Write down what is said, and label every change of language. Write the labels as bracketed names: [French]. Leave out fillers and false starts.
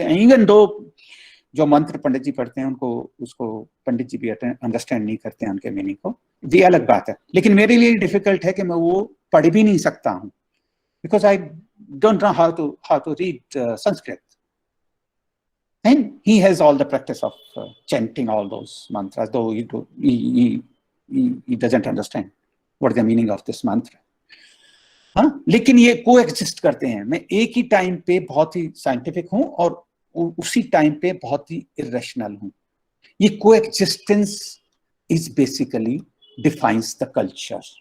[Hindi] Even though जो मंत्र पंडित जी पढ़ते हैं उसको पंडित जी भी अंडरस्टैंड नहीं करते हैं उनके मीनिंग को, ये अलग बात है। लेकिन मेरे लिए डिफिकल्ट है कि मैं वो पढ़ भी नहीं सकता हूँ, [English] Because I don't know how to read Sanskrit. And he has all the practice of chanting all those mantras, though he doesn't understand what is the meaning of this mantra. [Hindi] हाँ, लेकिन ये को एक्जिस्ट करते हैं. मैं एक ही टाइम पे बहुत ही साइंटिफिक हूं और उसी टाइम पे बहुत ही इरेशनल हूं. [English] ये को existence is basically defines the culture.